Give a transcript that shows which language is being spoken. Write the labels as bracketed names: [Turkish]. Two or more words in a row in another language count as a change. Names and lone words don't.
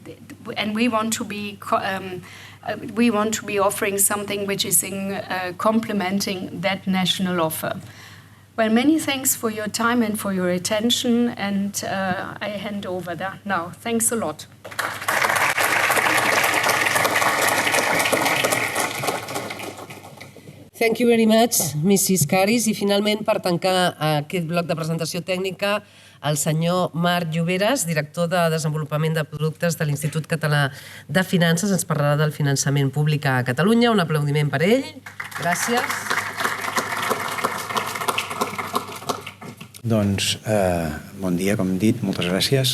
[English] So, and we want to be we want to be offering something which is complementing that national offer. Well, many thanks for your time and for your attention, and I hand over that now. Thanks a lot. Thank you very much, Mrs. Caris. [Catalan] I finalment, per tancar aquest bloc de presentació tècnica, el senyor Marc Lloberes, director de Desenvolupament de Productes de l'Institut Català de Finances, ens parlarà del finançament públic a Catalunya. Un aplaudiment per ell. Gràcies. Doncs, bon dia, com hem dit, moltes gràcies.